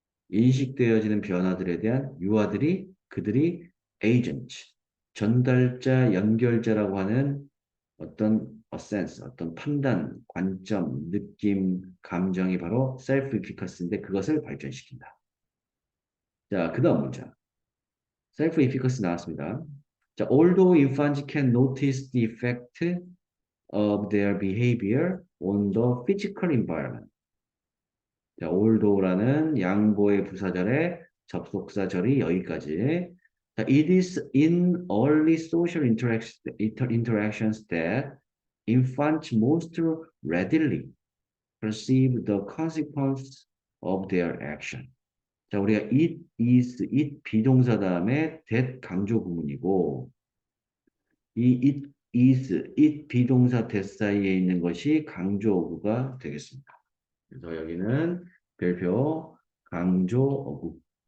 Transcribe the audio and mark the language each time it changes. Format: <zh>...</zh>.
<ko>인식되어지는 변화들에 대한 유아들이 그들이 에이전트, 전달자, 연결자라고 하는 어떤 sense, 어떤 판단, 관점, 느낌, 감정이 바로 self-efficacy인데 그것을 발전시킨다. 자, 그 다음 문장. self-efficacy 나왔습니다.</ko> <en>자, although infants can notice the effect of their behavior on the physical environment.</en> <ko>자, although라는 양보의 부사절의 접속사절이 여기까지.</ko> <en>자, it is in early social interactions that infants most readily perceive the consequence of their action.</en> <ko>자, 우리가 it 비동사 다음에 that 강조 구문이고 이 it 비동사 that 사이에 있는 것이 강조 어구가 되겠습니다. 그래서 여기는 별표 강조 어구.</ko>